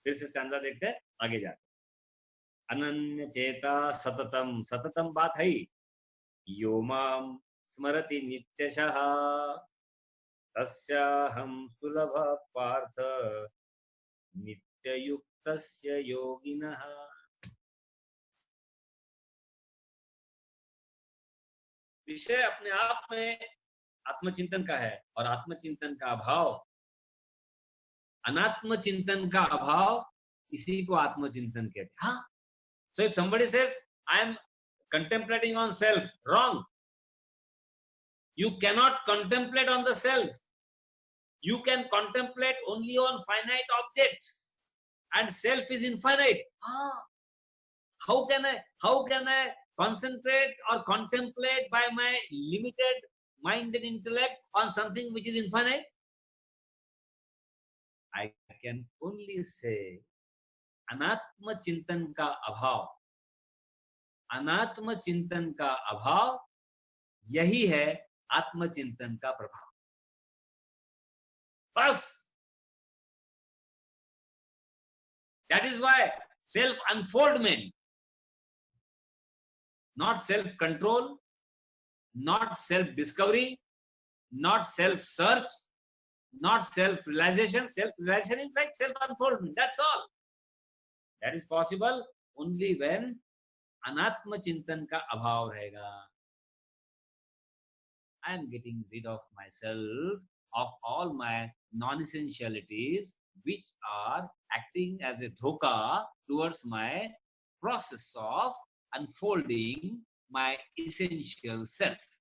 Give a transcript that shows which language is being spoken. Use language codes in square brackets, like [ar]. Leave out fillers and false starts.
[hi] फिर से स्टैंजा देखते हैं, आगे जाते। [sa] अनन्य चेता सततम, सततम बात है, यो माम स्मरति नित्यशः तस्याहं सुलभ पार्थ नित्ययुक्तस्य योगिनः। [hi] विषय अपने आप में आत्मचिंतन का है, और आत्मचिंतन का अभाव, अनात्म चिंतन का अभाव, इसी को आत्मचिंतन कहते हैं. [en] हाँ, so if somebody says I am contemplating on self, wrong. You cannot contemplate on the self. You can contemplate only on finite objects, and self is infinite. How can I concentrate or contemplate by my limited mind and intellect on something which is infinite? I can only say [hi] अनात्म चिंतन का अभाव, अनात्म चिंतन का अभाव, यही है आत्मचिंतन का प्रभाव. बस. [en] That is why self unfoldment, not self control, not self discovery, not self search, not self realization. Self realization is like self unfoldment. That's all. That is possible only when [hi] अनात्म चिंतन का अभाव रहेगा. [en] I am getting rid of myself, of all my non-essentialities which are acting as a dhoka towards my process of unfolding my essential self.